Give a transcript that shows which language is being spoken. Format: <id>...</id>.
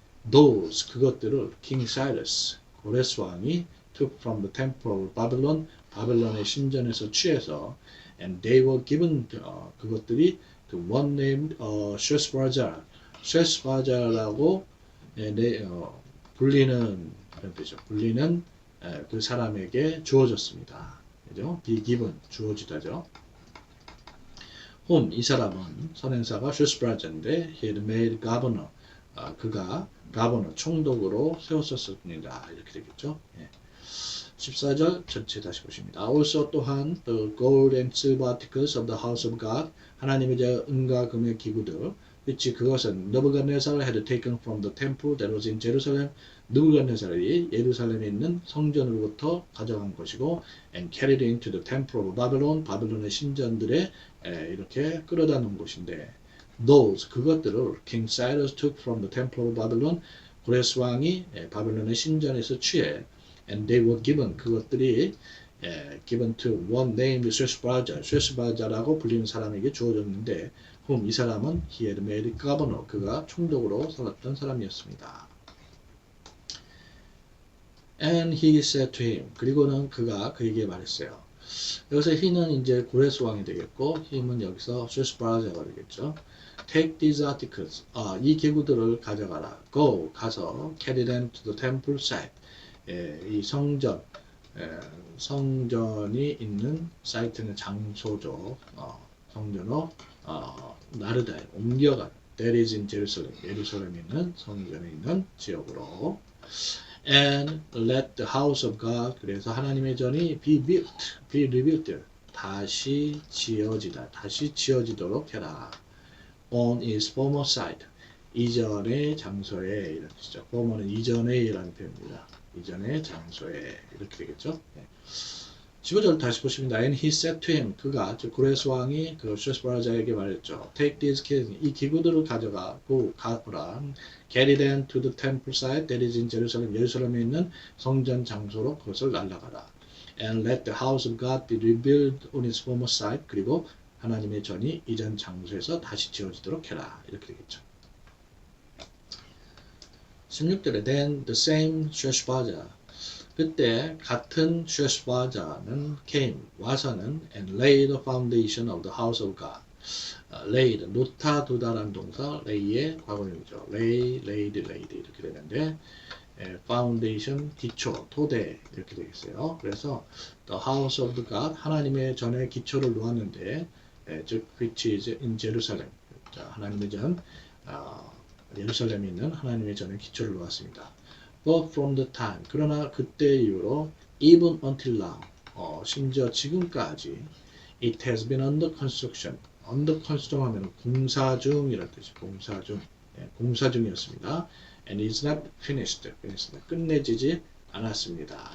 <en>those,</en> <ko>그것들을</ko> <en>King Cyrus,</en> <ko>고레스 왕이</ko> <en>took from the temple of Babylon,</en> <ko>바벨론의 신전에서 취해서,</ko> <en>and they were given,</en> <ko>그것들이</ko> <en>to one named Sheshbazzar,</en> <ko>쉐스바자라고 불리는 이런 뜻이죠. 불리는 그 사람에게 주어졌습니다. 그죠?</ko> <en>be given,</en> <ko>주어지다죠. whom, 이 사람은 선행사가 쉐스바자인데</ko> <en>he had made governor,</en> <ko>그가 governor, 총독으로 세웠었습니다. 이렇게 되겠죠. 14절 전체 다시 보십니다.</ko> <en>Also</en> <ko>또한</ko> <en>the gold and silver articles of the house of God,</en> <ko>하나님의 은과 금의 기구들,</ko> <en>which</en> <ko>그것은</ko> <en>Nebuchadnezzar had taken from the temple that was in Jerusalem,</en> <ko>느부갓네살이 예루살렘에 있는 성전으로부터 가져간 것이고,</ko> <en>and carried into the temple of Babylon,</en> <ko>바벨론의 신전들에 이렇게 끌어다 놓은 것인데,</ko> <en>those,</en> <ko>그것들을</ko> <en>King Cyrus took from the temple of Babylon,</en> <ko>고레스 왕이 바벨론의 신전에서 취해,</ko> <en>and they were given,</en> <ko>그것들이</ko> <en>given to one named</en> <ko>쉐스바자라고 불리는 사람에게 주어졌는데, whom, 이 사람은</ko> <en>he had made governor,</en> <ko>그가 총독으로 삼았던 사람이었습니다.</ko> <en>And he said to him,</en> <ko>그리고는 그가 그에게 말했어요. 여기서 he는 이제 고레스 왕이 되겠고, him은 여기서 쉐스바자가 되겠죠.</ko> <en>Take these articles,</en> <ko>이 기구들을 가져가라.</ko> <en>Go,</en> <ko>가서</ko> <en>carry them to the temple site.</en> <ko>이 성전이 있는 사이트는 장소죠. 성전으로 나르다에 옮겨가.</ko> <en>That is in Jerusalem.</en> <ko>예루살렘에 있는 성전에 있는 지역으로.</ko> <en>And let the house of God,</en> <ko>그래서 하나님의 전이</ko> <en>be rebuilt,</en> <ko>다시 지어지도록 해라.</ko> <en>On its former site,</en> <ko>이전의 장소에, 이런 뜻이죠. former는 이전에 이라는 표현입니다. 이전의 장소에, 이렇게 되겠죠. 15절 다시 보십니다.</ko> <en>And he said to him,</en> <ko>그가 즉 고레스 왕이 그 쉐스바자에게 말했죠.</ko> <en>Take these keys,</en> <ko>이 기구들을 가져가고 가보라.</ko> <en>Carry them to the temple site that is in Jerusalem.</en> <ko>예루살렘에 있는 성전 장소로 그것을 날라가라.</ko> <en>And let the house of God be rebuilt on its former site.</en> <ko>그리고 하나님의 전이 이전 장소에서 다시 지어지도록 해라. 이렇게 되겠죠.</ko> <en>16절에 then the same</en> <ko>쉐스바자 그때 같은 쉐스바자는</ko> <en>came</en> <ko>와서는</ko> <en>and laid the foundation of the house of God.</en> <ko>laid 놓다 두다라는 동사 lay의 과거형이죠. laid 이렇게 되는데 foundation 기초 토대 이렇게 되겠어요. 그래서</ko> <en>the house of the God</en> <ko>하나님의 전에 기초를 놓았는데 즉</ko> <en>which is in Jerusalem.</en> <ko>자, 하나님의 전 예루살렘에 있는 하나님의 전에 기초를 놓았습니다.</ko> <en>But from the time</en> <ko>그러나 그때 이후로</ko> <en>even until now</en> <ko>심지어 지금까지</ko> <en>it has been under construction under construction</en> <ko>하면 공사 중이라는 뜻이 공사 중이었습니다.</ko> <en>and is not finished</en> <ko>끝내지지 않았습니다.</ko>